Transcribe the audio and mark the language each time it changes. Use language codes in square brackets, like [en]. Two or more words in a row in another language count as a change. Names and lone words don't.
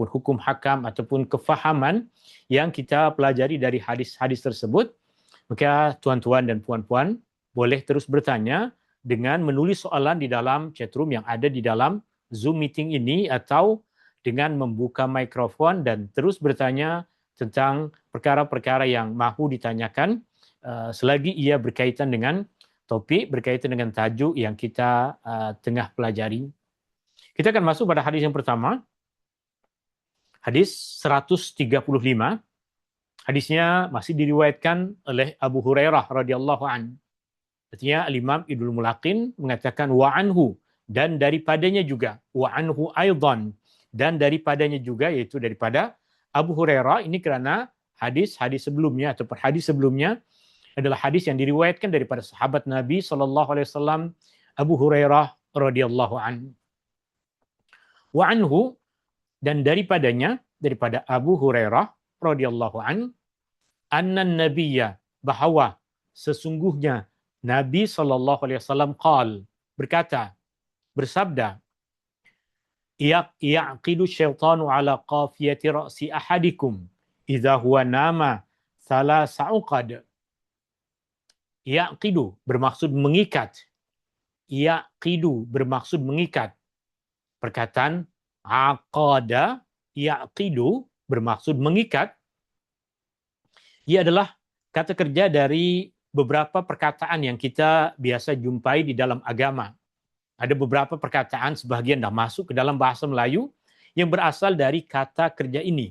[ms] hukum hakam ataupun kefahaman yang kita pelajari dari hadis-hadis tersebut, maka tuan-tuan dan puan-puan boleh terus bertanya dengan menulis soalan di dalam chatroom yang ada di dalam Zoom meeting ini, atau dengan membuka mikrofon dan terus bertanya tentang perkara-perkara yang mahu ditanyakan selagi ia berkaitan dengan topik, berkaitan dengan tajuk yang kita tengah pelajari. Kita akan masuk pada hadis yang pertama. Hadis 135. Hadisnya masih diriwayatkan oleh Abu Hurairah [ar] رضي الله عن. [ms] Artinya Imam Ibnul Mulaqin mengatakan [ar] وعنه, [ms] dan daripadanya juga, [ar] وعنه أيضا, [ms] dan daripadanya juga, yaitu daripada Abu Hurairah. Ini kerana hadis-hadis sebelumnya atau hadis sebelumnya adalah hadis yang diriwayatkan daripada sahabat Nabi SAW, Abu Hurairah [ar] رضي الله عن. وعنه, [ms] dan daripadanya, daripada Abu Hurairah [ar] رضي الله عن أن النبي, [ms] bahawa sesungguhnya Nabi SAW qal, berkata, bersabda, [ar] يعقد الشيطان على قافية رأس أحدكم إذا هو نام ثلاث عقد. [ms] Yaqidu bermaksud mengikat. Yaqidu bermaksud mengikat. Perkataan [ar] عقد يعقد [ms] bermaksud mengikat. Ia adalah kata kerja dari beberapa perkataan yang kita biasa jumpai di dalam agama. Ada beberapa perkataan sebagian dah masuk ke dalam bahasa Melayu yang berasal dari kata kerja ini.